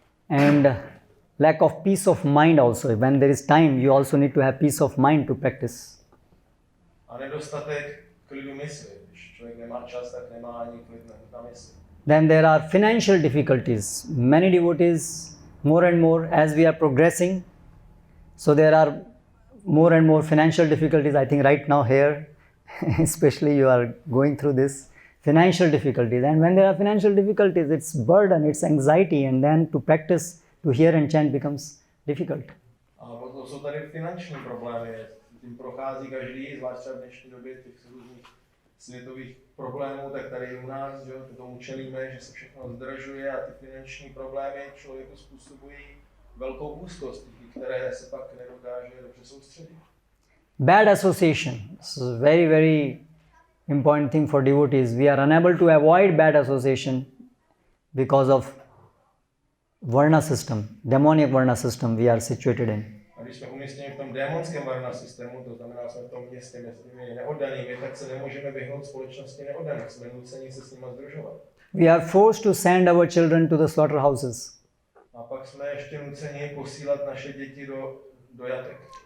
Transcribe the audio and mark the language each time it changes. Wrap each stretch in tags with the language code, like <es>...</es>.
<en>and lack of peace of mind also. When there is time, you also need to have peace of mind to practice.</en> <cs>A nedostatek klidu mysli. Když člověk nemá čas, tak nemá ani klid na mysli.</cs> <en>Then there are financial difficulties. Many devotees, more and more, as we are progressing, so there are more and more financial difficulties. I think right now here, especially you are going through this financial difficulties. And when there are financial difficulties, it's burden, it's anxiety, and then to practice, to hear and chant becomes difficult.</en> <cs>A potom jsou tady finanční problémy. Tím prochází každý, zvlášť třeba v dnešní době těch různých světových problémů, tak tady u nás, že tomu čelíme, že se všechno zdražuje a ty finanční problémy člověku způsobují velkou úzkost, které se pak nedokáže dobře soustředit.</cs> <en>Bad association. This is a very, very important thing for devotees. We are unable to avoid bad association because of Varna system, demonic Varna system we are situated in.</en> <cs>A když jsme umístěni v tom démonském Varna systému, to znamená, jsme v tom městě mezi těmi neoddanými, tak se nemůžeme vyhnout společnosti neoddaných, jsme nuceni se s nimi združovat.</cs> <en>We are forced to send our children to the slaughterhouses.</en> <cs>A pak jsme ještě nuceni posílat naše děti do jatek.</cs>